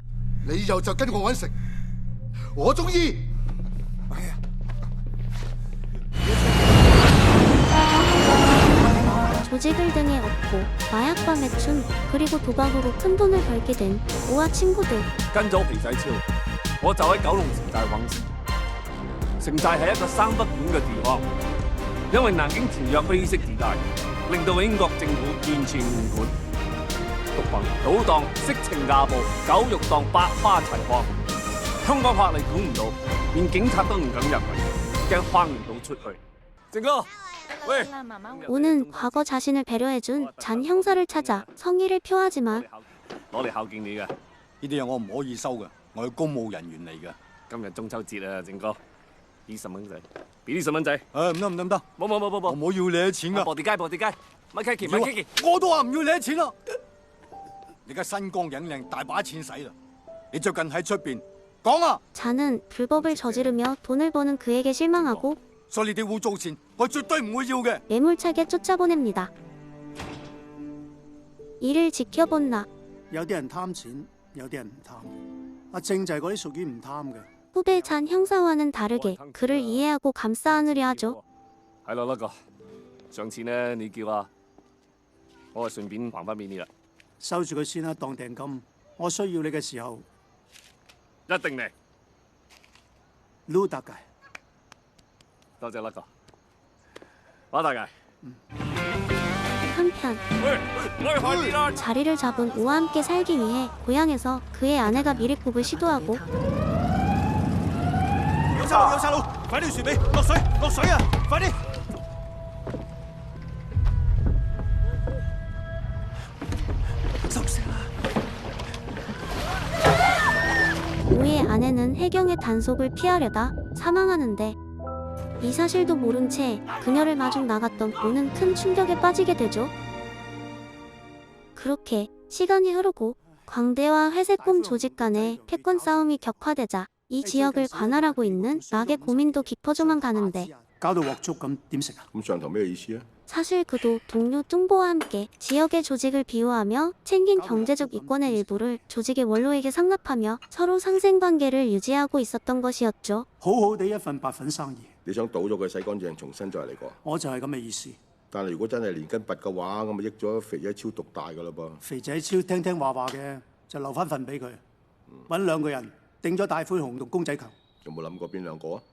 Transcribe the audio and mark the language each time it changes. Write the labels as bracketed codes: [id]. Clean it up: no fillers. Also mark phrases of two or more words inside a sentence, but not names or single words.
[yue] 你以後就跟我揾食，我中意。 [ko] 조직을 등에 업고 마약과 매춘 그리고 도박으로 큰 돈을 벌게 된 오와 친구들. [yue] 跟咗皮仔超，我就喺九龍城寨揾食。城寨係一個三不管嘅地方，因為南京條約非色地帶，令到英國政府完全唔管。毒品、賭檔、色情亞報、狗肉檔百花齊放。香港法例管唔到，連警察都唔敢入嚟，驚翻唔到出去。正哥，喂， [ko] 오는 과거 자신을 배려해준 잔 형사를 찾아 성의를 표하지만 [yue] 攞嚟孝敬你嘅。呢啲嘢我唔可以收嘅，我係公務人員嚟嘅。今日中秋節啊，正哥，20蚊仔，俾20蚊仔。唔得唔得唔得，冇，我冇要你啲錢噶。波地街，咪 Kiki，我都話唔要你啲錢啦。你而家身光影靚，大把錢使啦。你最近喺出邊講啊？ [ko] 잔은 불법을 저지르며 돈을 버는 그에게 실망하고 [yue] 所以你哋污糟錢，我絕對唔會要嘅。 [ko] 매몰차게 쫓아보냅니다. 이를 지켜본 나 [yue] 有啲人貪錢，有啲人唔貪。阿正就係嗰啲屬於唔貪嘅。 [ko] 후배 잔 형사와는 다르게 그를 이해하고 감싸 안으려 하죠. [yue] 係咯，嗰個上次呢，你叫啊，我係順便還翻俾你啦。收住佢先啦，當訂金。我需要你嘅時候，一定嚟。撈得嘅。多謝嗰個，馬大嘅。 [ko] 한편 [yue] 我快啲啦！ [ko] 자리를 잡은 우와 함께 살기 위해 고향에서 그의 아내가 미리국을 시도하고 [yue] 有晒路，快啲船尾落水啊！快啲！ [ko] 우의 아내는 해경의 단속을 피하려다 사망하는데 이 사실도 모른 채 그녀를 마중 나갔던 우는 큰 충격에 빠지게 되죠. 그렇게 시간이 흐르고 광대와 회색곰 조직 간의 패권 싸움이 격화되자 이 지역을 관할하고 있는 락의 고민도 깊어져만 가는데 [yue] 搞到鑊粥咁點食啊？咁上頭咩意思啊？ [ko] 사실 그도 동료 뚱보와 함께 지역의 조직을 비호하며 챙긴 경제적 이권의 일부를 조직의 원로에게 상납하며 서로 상생관계를 유지하고 있었던 것이었죠. [yue] 好好地一份白粉生意，你想倒咗佢洗乾淨，重新再嚟過？我就係咁嘅意思。但係如果真係連根拔嘅話，咁咪益咗肥仔超獨大㗎啦噃。肥仔超聽話嘅，就留翻份俾佢，揾2個人定咗大灰熊同公仔球。有冇諗過邊2個啊？